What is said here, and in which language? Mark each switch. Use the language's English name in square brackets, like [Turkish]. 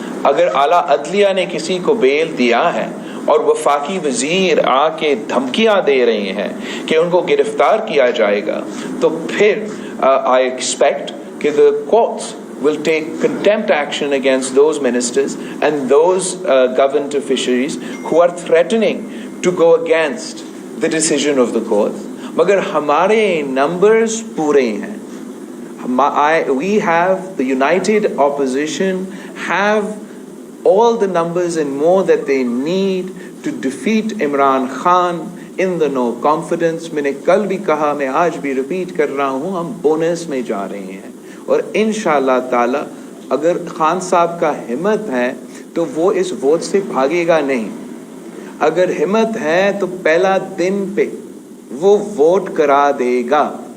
[Urdu] اگر اعلیٰ عدلیہ نے کسی کو بیل دیا ہے اور وفاقی وزیر آ کے دھمکیاں دے رہے ہیں کہ ان کو گرفتار کیا جائے گا، تو پھر [English] I expect [Urdu] کہ [English] the courts will take contempt action against those ministers and those government officials who are threatening to go against the decision of the court. [Urdu] مگر ہمارے numbers پورے ہیں. [English] We have the united opposition have all the numbers and more that they need to defeat Imran Khan in the no confidence. [Urdu] میں نے کل بھی کہا، میں آج بھی ریپیٹ کر رہا ہوں، ہم بونس میں جا رہے ہیں، اور انشاءاللہ تعالی اگر خان صاحب کا ہمت ہے تو وہ اس ووٹ سے بھاگے گا نہیں. اگر ہمت ہے تو پہلا دن پہ وہ ووٹ کرا دے گا.